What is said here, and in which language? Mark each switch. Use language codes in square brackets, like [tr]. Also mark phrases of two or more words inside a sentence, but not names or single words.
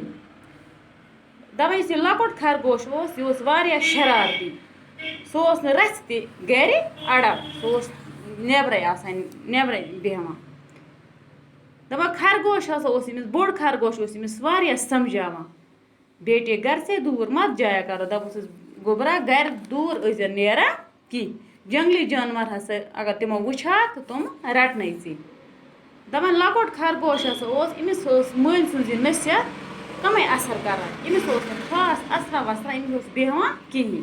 [ks] دپان یُس یہِ لۄکُٹ خرگوش اوس یہِ اوس واریاہ شرارتی. سُہ اوس نہٕ رژھِ تہِ گرِ اڑان، سُہ اوس نیبرے آسان، نیبرے بیٚہوان. دپان خرگوش ہسا اوس أمِس بوٚڑ خرگوش اوس أمِس واریاہ سمجھاوان: [ur] بیٹے گھر سے دور مت جایا کرو. [ks] دپُس گوٚبرا گرِ دوٗر ٲسۍزٮ۪ن نیران کینٛہہ، جنگلی جانور ہسا اگر تِمو وٕچھہاکھ تہٕ تِم رٹنَے ژے. دپان لۄکُٹ خرگوش ہسا اوس أمِس ٲس مٲلۍ سٕنٛز یہِ نصیحت کمے اثر کران. أمِس اوس نہٕ خاص اثرا وثرا، أمِس اوس بیٚہوان کِہیٖنۍ.